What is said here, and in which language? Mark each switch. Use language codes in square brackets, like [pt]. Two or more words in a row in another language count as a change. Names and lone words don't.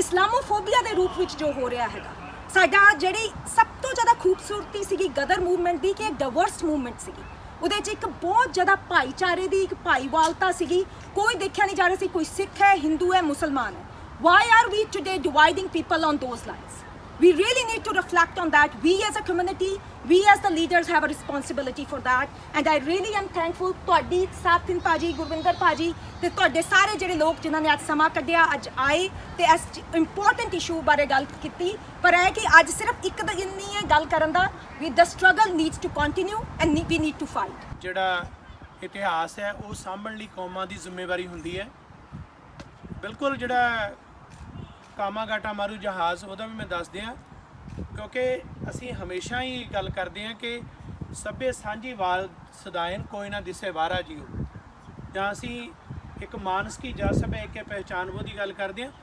[pa] ਇਸਲਾਮੋਫੋਬੀਆ ਦੇ ਰੂਪ ਵਿੱਚ ਜੋ ਹੋ ਰਿਹਾ ਹੈਗਾ, ਸਾਡਾ ਜਿਹੜੀ ਸਭ ਤੋਂ ਜ਼ਿਆਦਾ ਖੂਬਸੂਰਤੀ ਸੀਗੀ ਗਦਰ ਮੂਵਮੈਂਟ ਦੀ ਕਿ ਇਹ [en] diverse movement [pa] ਸੀਗੀ। ਉਹਦੇ 'ਚ ਇੱਕ ਬਹੁਤ ਜ਼ਿਆਦਾ ਭਾਈਚਾਰੇ ਦੀ ਇੱਕ ਭਾਈਵਾਲਤਾ ਸੀਗੀ। ਕੋਈ ਦੇਖਿਆ ਨਹੀਂ ਜਾ ਰਿਹਾ ਸੀ ਕੋਈ ਸਿੱਖ ਹੈ, ਹਿੰਦੂ ਹੈ, ਮੁਸਲਮਾਨ ਹੈ। [en] why are we today dividing people on those lines? We really need to reflect on that. We as a community, we as the leaders have a responsibility for that. And I really am thankful [pa] ਤੁਹਾਡੀ ਸਾਥਿਨ ਭਾਜੀ, ਗੁਰਵਿੰਦਰ ਭਾਜੀ ਤੇ ਤੁਹਾਡੇ ਸਾਰੇ ਜਿਹੜੇ ਲੋਕ ਜਿਨ੍ਹਾਂ ਨੇ ਅੱਜ ਸਮਾਂ ਕੱਢਿਆ, ਅੱਜ ਆਏ ਤੇ ਇਸ [en] important issue [pa] ਬਾਰੇ ਗੱਲ ਕੀਤੀ। ਪਰ ਇਹ ਕਿ ਅੱਜ ਸਿਰਫ ਇੱਕ ਦਿਨ ਨਹੀਂ ਹੈ ਗੱਲ ਕਰਨ ਦਾ। [en] The struggle needs to continue and we need to fight. [pa] ਜਿਹੜਾ ਇਤਿਹਾਸ ਹੈ ਉਹ ਸਾਂਭਣ ਲਈ ਕੌਮਾਂ ਦੀ ਜ਼ਿੰਮੇਵਾਰੀ ਹੁੰਦੀ ਹੈ। ਬਿਲਕੁਲ ਜਿਹੜਾ ਕਾਮਾਗਾਟਾ ਮਾਰੂ ਜਹਾਜ਼ ਉਹਦਾ ਵੀ ਮੈਂ ਦੱਸ ਦਿਆਂ, ਕਿਉਂਕਿ ਅਸੀਂ ਹਮੇਸ਼ਾ ਹੀ ਗੱਲ ਕਰਦੇ ਹਾਂ ਕਿ ਸਭੇ ਸਾਂਝੀਵਾਲ ਸਦਾਇਨ ਕੋਈ ਨਾ ਦਿਸੇ ਵਾਰਾ ਜੀਓ, ਜਾਂ ਅਸੀਂ ਇੱਕ ਮਾਨਸ ਕੀ ਜਾ ਸਭੇ ਇੱਕ ਪਹਿਚਾਨ ਉਹ ਦੀ ਗੱਲ ਕਰਦੇ ਹਾਂ।